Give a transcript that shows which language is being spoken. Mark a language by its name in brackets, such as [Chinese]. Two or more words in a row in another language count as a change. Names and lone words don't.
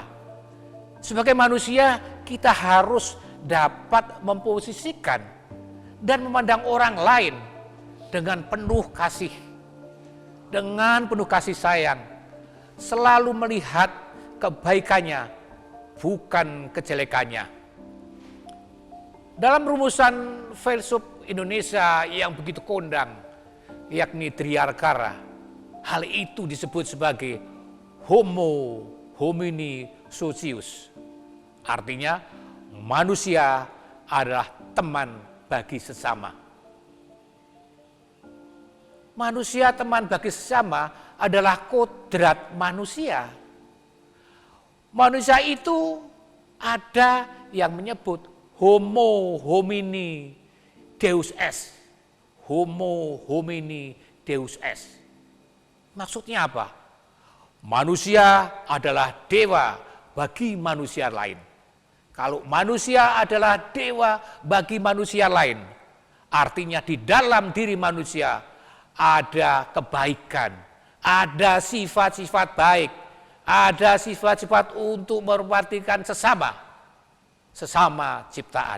[Indonesian] Sebagai manusia kita harus dapat memposisikan dan memandang orang lain dengan penuh kasih, dengan penuh kasih sayang, selalu melihat kebaikannya, bukan kejelekannya. Dalam rumusan filsuf Indonesia yang begitu kondang, yakni Triarkara, hal itu disebut sebagai [Latin] homo homini socius. [Indonesian] Artinya manusia adalah teman bagi sesama. Manusia teman bagi sesama adalah kodrat manusia. Manusia itu ada yang menyebut [Latin] homo homini deus est. Homo homini deus est. [Indonesian] Maksudnya apa? Manusia adalah dewa bagi manusia lain. Kalau manusia adalah dewa bagi manusia lain, artinya di dalam diri manusia ada kebaikan, ada sifat-sifat baik, ada sifat-sifat untuk memperhatikan sesama ciptaan.